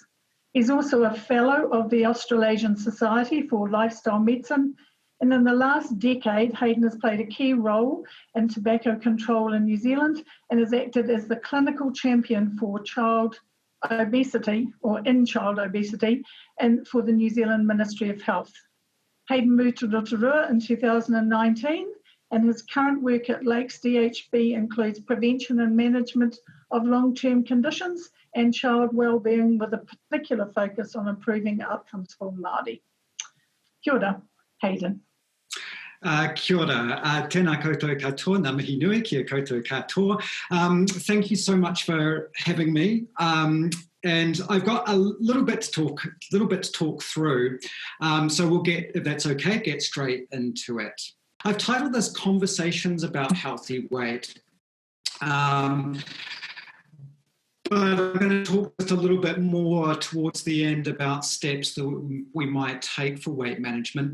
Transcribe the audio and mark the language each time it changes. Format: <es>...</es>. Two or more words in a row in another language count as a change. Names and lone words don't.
<en>He's also a fellow of the Australasian Society for Lifestyle Medicine, and in the last decade, Hayden has played a key role in tobacco control in New Zealand and has acted as the clinical champion for child obesity, or in child obesity, and for the New Zealand Ministry of Health. Hayden moved to Rotorua in 2019, and his current work at Lakes DHB includes prevention and management of long-term conditions and child wellbeing with a particular focus on improving outcomes for Māori.</en> <mi>Kia ora, Hayden. Kia ora, tēnā koutou katoa, ngā mihi nui kia koutou katoa.</mi> <en>Thank you so much for having me. And I've got a little bit to talk through. So we'll if that's okay, get straight into it. I've titled this Conversations About Healthy Weight. But I'm going to talk just a little bit more towards the end about steps that we might take for weight management.</en>